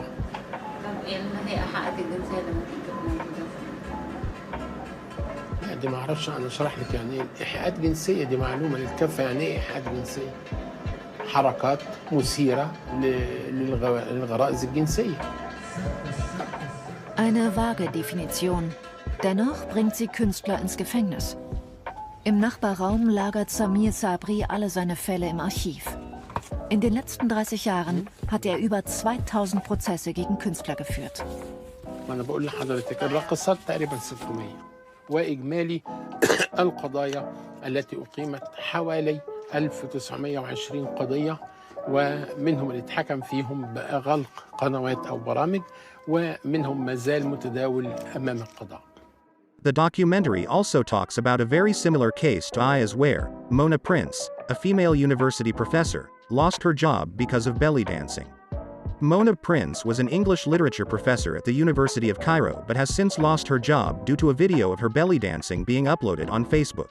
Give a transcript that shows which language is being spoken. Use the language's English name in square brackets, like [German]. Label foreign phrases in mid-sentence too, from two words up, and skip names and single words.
[Arabic] طب إيه هي الإيحاءات الجنسية اللي ممكن تكون موجودة؟ لا دي ما أعرفش، أنا أشرح لك يعني إيه إيحاءات جنسية، دي معلومة للكافة. يعني إيه إيحاءات جنسية؟ حركات مثيرة للغرائز الجنسية. [German] Eine vage Definition. Dennoch bringt sie Künstler ins Gefängnis. Im Nachbarraum lagert Samir Sabri alle seine Fälle im Archiv. In den letzten 30 Jahren hat er über 2000 Prozesse gegen Künstler geführt. [Arabic] أنا بقول لحضرتك الرقصات تقريبا 600، وإجمالي القضايا التي أقيمت حوالي 1920 قضية، ومنهم اللي اتحكم فيهم بغلق قنوات أو برامج، ومنهم ما زال متداول أمام القضاء. [English] The documentary also talks about a very similar case to Aya's, where Mona Prince, a female university professor, lost her job because of belly dancing. Mona Prince was an English literature professor at the University of Cairo, but has since lost her job due to a video of her belly dancing being uploaded on Facebook.